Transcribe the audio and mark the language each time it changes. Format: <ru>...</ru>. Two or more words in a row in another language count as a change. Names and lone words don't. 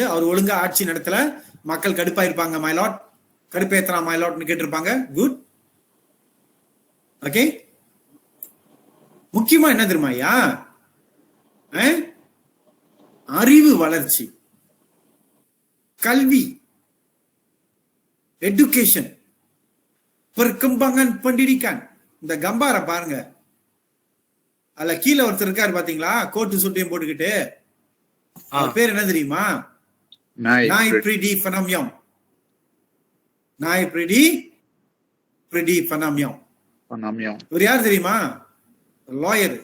<ta>அவர் ஒழுங்கா ஆட்சி நடத்தல, மக்கள் கடுப்பா இருப்பாங்க மைலாட், கடுப்பேத்தலாம் மைலாட்னு கேட்டிருப்பாங்க. குட். ஓகே, முக்கியமா என்ன தெரியுமா ஐயா? அறிவு வளர்ச்சி, கல்வி,</ta> <ms>education, perkembangan pendidikan.</ms> <ta>இந்த கம்பார பாருங்க, அதுல கீழே ஒருத்தர் இருக்காரு பாத்தீங்களா, கோட்டு சுட்டியும் போட்டுக்கிட்டு. பேர் என்ன தெரியுமா? நாய் பிரிடி பனம்யம். நாய் பிரிடி பனம்யம். இவர் யார் தெரியுமா? லாயர்.</ta>